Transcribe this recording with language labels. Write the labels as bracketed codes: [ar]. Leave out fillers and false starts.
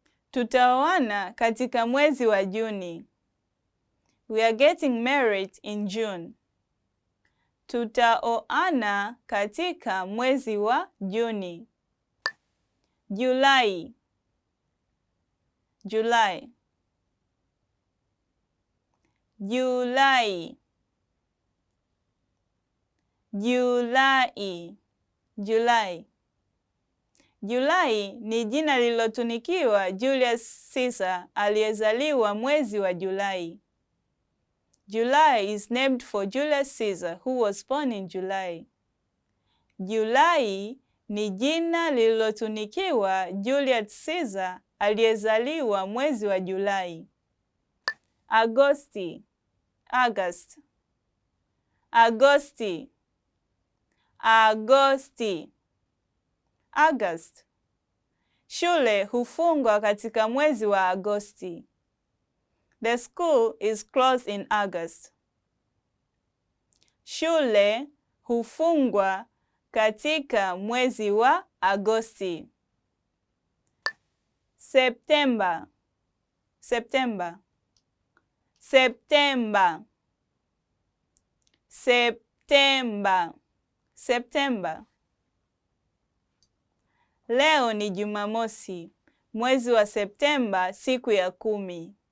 [sw] Tutaoana katika mwezi wa Juni. [en] We are getting married in June. [sw] Tutaoana katika mwezi wa Juni. Julai, [en] July, [sw] Julai, Julai, Julai. Julai ni jina lililotunikiwa Julius Caesar aliyezaliwa mwezi wa Julai. [en] July is named for Julius Caesar who was born in July. [sw] Julai ni jina lililotunikiwa Julius Caesar aliyezaliwa mwezi wa Julai. Agosti, [en] August, [sw] Agosti, Agosti, [en] August. [sw] Shule hufungwa katika mwezi wa Agosti. [en] The school is closed in August. [sw] Shule hufungwa katika mwezi wa Agosti. [en] September, September, September, September, September. [sw] Leo ni Jumamosi, mwezi wa Septemba, siku ya 10.